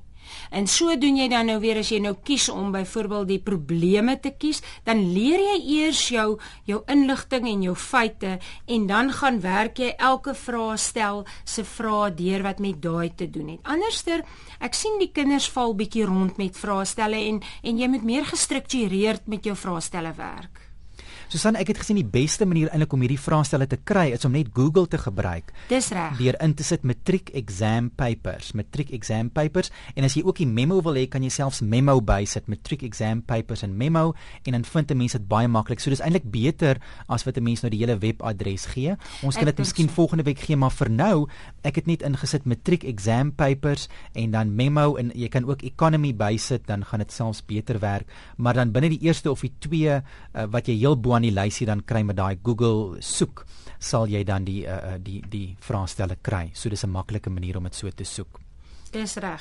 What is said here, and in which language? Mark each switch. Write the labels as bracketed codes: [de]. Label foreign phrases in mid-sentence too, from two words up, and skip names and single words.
[af] En so doen jy dan nou weer, as jy nou kies om byvoorbeeld die probleme te kies, dan leer jy eers jou inligting en jou feite, en dan gaan werk jy elke vraestel se vrae deur wat met daai te doen het. Anderster, ek sien die kinders val bietjie rond met vraestelle, en jy moet meer gestruktureerd met jou vraestelle werk. Susan, ek het gesien die beste manier eintlik om hierdie vraestelle te kry is om net Google te gebruik. Dis reg. Deur in te sit matriek [en] exam papers, [af] en as jy ook die memo wil hê, kan jy selfs memo bysit, matriek [en] exam papers [af] en memo, en dan vind 'n mens dit baie maklik. So dis eintlik beter as wat 'n mens nou die hele webadres gee. Ons kan dit miskien volgende week gee, maar vir nou, ek het net ingesit matriek [en] exam papers [af] en dan memo, en jy kan ook economy bysit, dan gaan dit selfs beter werk. Maar dan binne die eerste of die 2 wat jy heel bo aan die lysie dan kry met daai Google soek, sal jy dan die vraestelle kry. So dis 'n maklike manier om dit so te soek. Dis reg.